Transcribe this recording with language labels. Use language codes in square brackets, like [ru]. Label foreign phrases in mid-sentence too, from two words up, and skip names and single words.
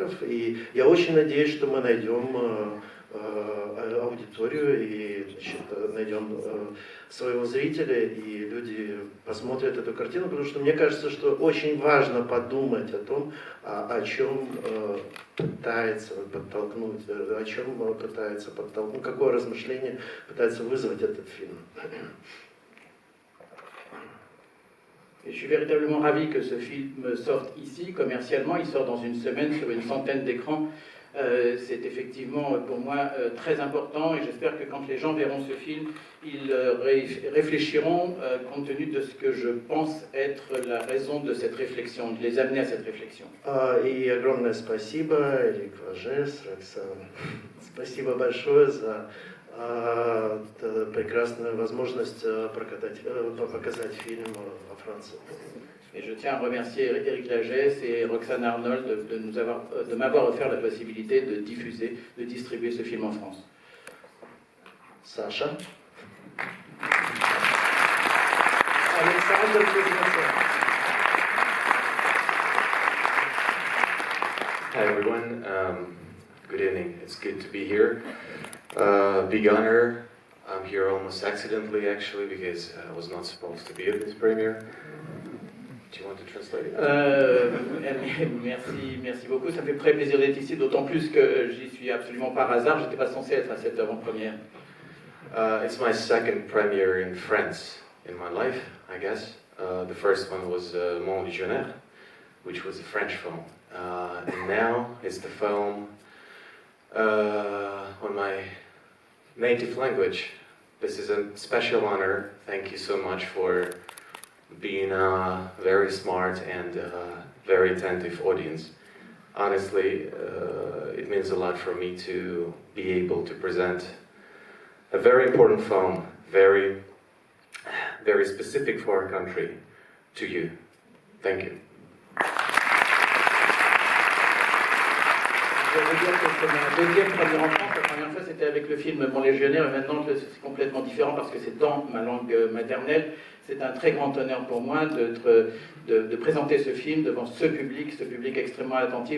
[ru] И я очень надеюсь, что мы найдем аудиторию и, значит, найдем своего зрителя, и люди посмотрят эту картину, потому что мне кажется, что очень важно подумать о том, о чем пытается подтолкнуть, о чем пытается подтолкнуть, какое размышление пытается вызвать этот фильм. [fr] Et je suis véritablement ravi que ce film sorte ici, commercialement. Il sort dans une semaine sur une centaine d'écrans. C'est effectivement pour moi très important et j'espère que quand les gens verront ce film, ils réfléchiront compte tenu de ce que je pense être la raison de cette réflexion, de les amener à cette réflexion. [ru] И огромное спасибо, Эрик Важес, Роксана. Спасибо большое за прекрасную возможность показать фильм во Франции. [fr] Et je tiens à remercier Éric Lagesse et Roxane Arnold de m'avoir offert la possibilité de diffuser, de distribuer ce film en France. Sacha. Alexandre Kuznetsov. [en] Hi everyone, good evening. It's good to be here. Big honor. I'm here almost accidentally actually because I was not supposed to be at this premiere. Do you want to translate it? [fr] Merci beaucoup. Ça me fait très plaisir d'être ici, d'autant plus que j'y suis absolument par hasard. J'étais pas censé être à cette avant-première. [en] It's my second premiere in France in my life, I guess. The first one was Mon Légionnaire, which was a French film. And now it's the film on my native language. This is a special honor. Thank you so much for being a very smart and very attentive audience. Honestly, it means a lot for me to be able to present a very important film, very, very specific for our country, to you. Thank you. [fr] Je veux dire que c'est ma deuxième première en France. La première fois, c'était avec le film Mon Légionnaire, et maintenant, c'est complètement différent parce que c'est dans ma langue maternelle. C'est un très grand honneur pour moi de présenter ce film devant ce public extrêmement attentif.